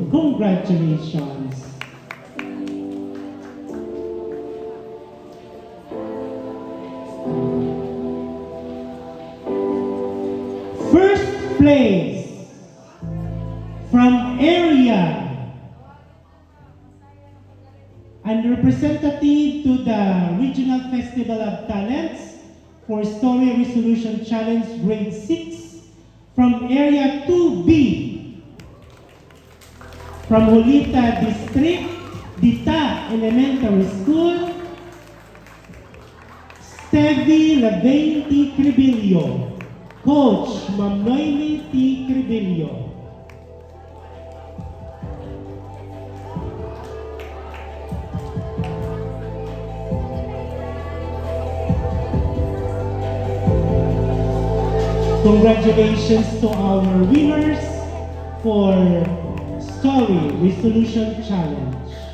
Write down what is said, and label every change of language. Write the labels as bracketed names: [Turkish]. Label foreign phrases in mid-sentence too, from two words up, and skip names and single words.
[English] Congratulations. First place from Area and representative to the Regional Festival of Talents for Story Resolution Challenge Grade 6 from Area 2B from Julita District, Dita Elementary School, Stevie Lavain T. Cribillo. Coach, Ma'am Noemi T. Cribillo. Congratulations to our winners for Story Resolution Challenge.